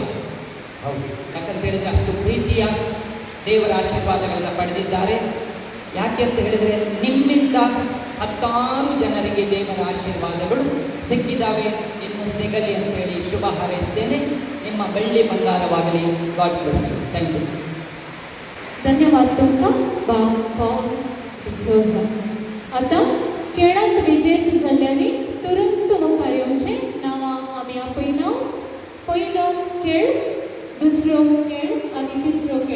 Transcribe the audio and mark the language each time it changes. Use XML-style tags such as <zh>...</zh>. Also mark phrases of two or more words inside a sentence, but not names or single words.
<kn>ಹೌದು, ಯಾಕಂತ ಹೇಳಿದರೆ ಅಷ್ಟು ಪ್ರೀತಿಯ ದೇವರ ಆಶೀರ್ವಾದಗಳನ್ನು ಪಡೆದಿದ್ದಾರೆ. ಯಾಕೆ ಅಂತ ಹೇಳಿದರೆ ನಿಮ್ಮಿಂದ 10 ಜನರಿಗೆ ದೇವರ ಆಶೀರ್ವಾದಗಳು ಸಿಕ್ಕಿದ್ದಾವೆ, ಇನ್ನು ಸಿಗಲಿ ಅಂತೇಳಿ ಶುಭ ಹಾರೈಸ್ತೇನೆ. ನಿಮ್ಮ ಬೆಳ್ಳಿ ಬಂಗಾರವಾಗಲಿ.</kn> <en>God bless you. Thank you.</en> <kok>धन्यवाद तुमकां बाब पॉल डिसोजा. आतां खेळांत विजेत जाल्ल्यांनी तुरंत मुखार येवचें. नांवां आमी आपयना. पयलो खेळ, दुसरो खेळ आनी तिसरो खेळ.</kok>